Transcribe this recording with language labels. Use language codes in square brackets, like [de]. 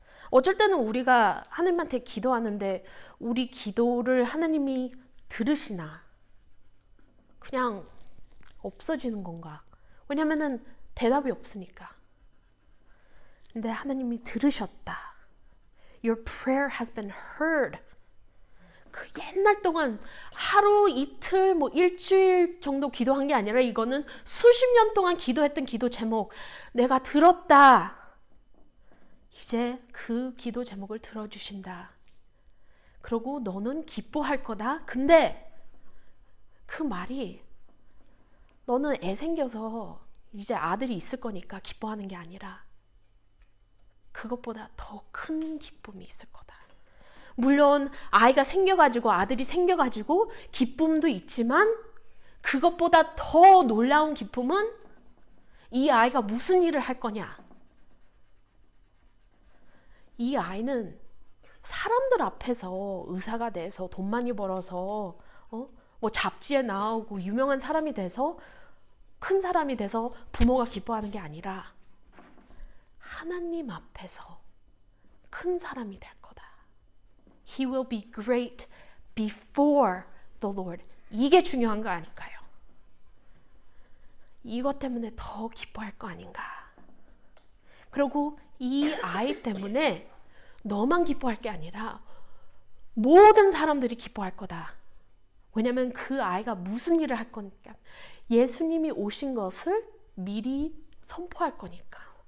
[ko] 어쩔 때는 우리가 하나님한테 기도하는데 우리 기도를 하나님이 들으시나? 그냥 없어지는 건가? 왜냐면은 대답이 없으니까. 근데 하나님이 들으셨다. [en] Your prayer has been heard. [ko] 그 옛날 동안 하루 이틀 일주일 정도 기도한 게 아니라 이거는 수십 년 동안 기도했던 기도 제목, 내가 들었다. 이제 그 기도 제목을 들어주신다. 그러고 너는 기뻐할 거다. 근데 그 말이 너는 애 생겨서 이제 아들이 있을 거니까 기뻐하는 게 아니라 그것보다 더 큰 기쁨이 있을 거다. 물론 아이가 생겨가지고 아들이 생겨가지고 기쁨도 있지만 그것보다 더 놀라운 기쁨은 이 아이가 무슨 일을 할 거냐. 이 아이는 사람들 앞에서 의사가 돼서 돈 많이 벌어서 잡지에 나오고 유명한 사람이 돼서 큰 사람이 돼서 부모가 기뻐하는 게 아니라 하나님 앞에서 큰 사람이 될 거다. [en] He will be great before the Lord. [ko] 이게 중요한 거 아닐까요? 이것 때문에 더 기뻐할 거 아닌가. 그리고 이 아이 때문에 너만 기뻐할 게 아니라 모든 사람들이 기뻐할 거다. 왜냐면 그 아이가 무슨 일을 할 거니까. 예수님이 오신 것을 미리 선포할 거니까.